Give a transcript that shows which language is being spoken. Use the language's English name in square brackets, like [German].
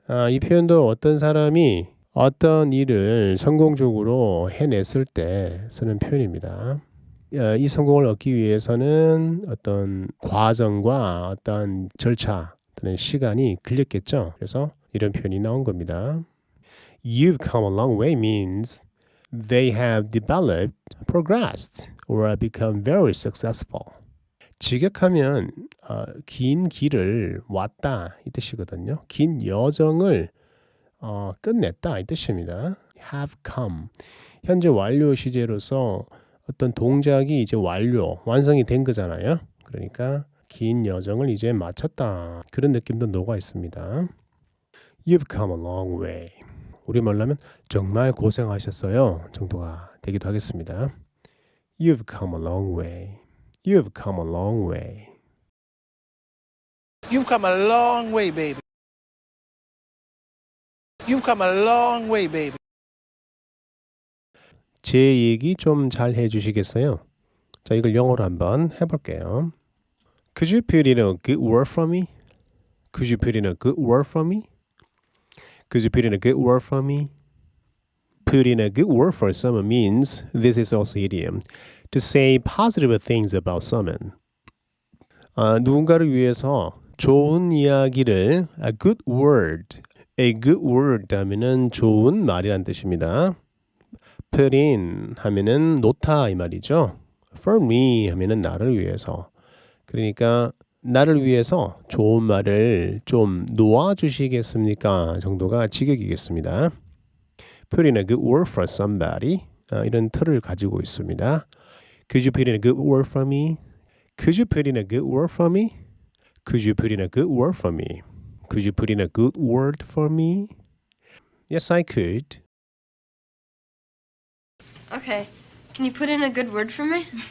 [Korean] 이 표현도 어떤 사람이 어떤 일을 성공적으로 해냈을 때 쓰는 표현입니다. 이 성공을 얻기 위해서는 어떤 과정과 어떤 절차 또는 시간이 걸렸겠죠. 그래서 이런 표현이 나온 겁니다. [English] You've come a long way means they have developed, progressed, or become very successful. [Korean] 직역하면 긴 길을 왔다 이 뜻이거든요. 긴 여정을 끝냈다 이 뜻입니다. [English] have come. [Korean] 현재 완료 시제로서 어떤 동작이 이제 완성이 된 거잖아요. 그러니까 긴 여정을 이제 마쳤다. 그런 느낌도 녹아 있습니다. [English] You've come a long way. [Korean] 우리말로 하면 정말 고생하셨어요 정도가 되기도 하겠습니다. [English] You've come a long way. You've come a long way. You've come a long way, baby. You've come a long way, baby. [Korean] 제 얘기 좀 잘 해주시겠어요? 자, 이걸 영어로 한번 해볼게요. [English] Could you put in a good word for me? Could you put in a good word for me? Could you put in a good word for me? Put in a good word for someone means, this is also idiom, to say positive things about someone. [Korean] 누군가를 위해서 좋은 이야기를 [English] a good word [Korean] 하면은 좋은 말이란 뜻입니다. [English] Put in [Korean] 하면은 놓다 이 말이죠. [English] For me [Korean] 하면은 나를 위해서. 그러니까 나를 위해서 좋은 말을 좀 놓아주시겠습니까? 정도가 직역이겠습니다. [English] Put in a good word for somebody. [Korean] 이런 틀을 가지고 있습니다. [English] Could you put in a good word for me? Could you put in a good word for me? Could you put in a good word for me? Could you put in a good word for me? Yes, I could. Okay. Can you put in a good word for me?